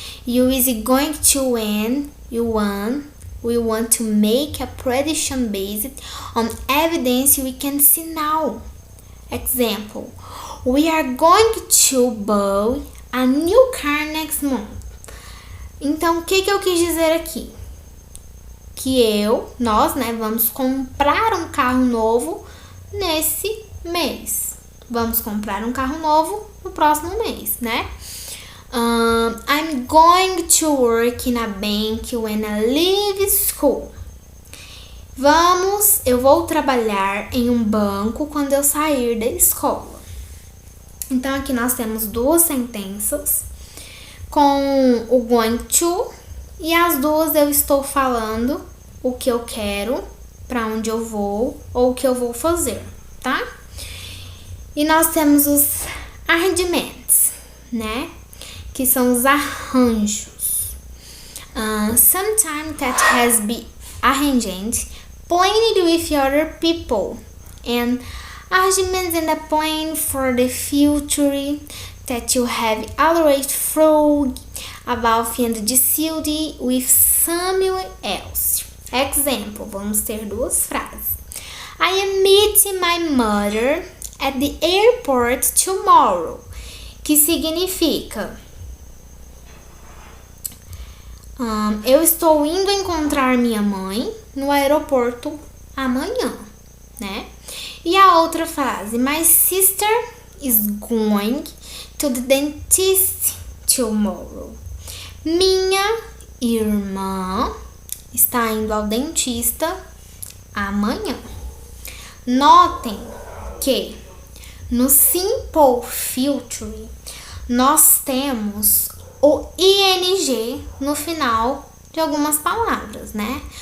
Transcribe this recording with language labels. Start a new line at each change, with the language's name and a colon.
English: You use going to when we want to make a prediction based on evidence we can see now. Example, we are going to buy a new car next month.
Portuguese: Então, o que eu quis dizer aqui? Que nós, vamos comprar um carro novo nesse mês. Vamos comprar um carro novo no próximo mês, né?
English: I'm going to work in a bank when I leave school.
Portuguese: Eu vou trabalhar em um banco quando eu sair da escola. Então, aqui nós temos duas sentenças com o going to, e as duas eu estou falando o que eu quero, para onde eu vou ou o que eu vou fazer, tá? E nós temos os arranjamentos, né? Que são os arranjos.
English: Sometimes that has been arranged, planned with other people, and arrangements in the plan for the future that you have already thought about and decided with someone else.
Portuguese: Example, vamos ter duas frases.
English: I am meeting my mother at the airport tomorrow,
Portuguese: que significa eu estou indo encontrar minha mãe no aeroporto amanhã, né? E a outra frase,
English: my sister is going to the dentist tomorrow.
Portuguese: Minha irmã está indo ao dentista amanhã. Notem que no simple future nós temos o ing no final de algumas palavras, né?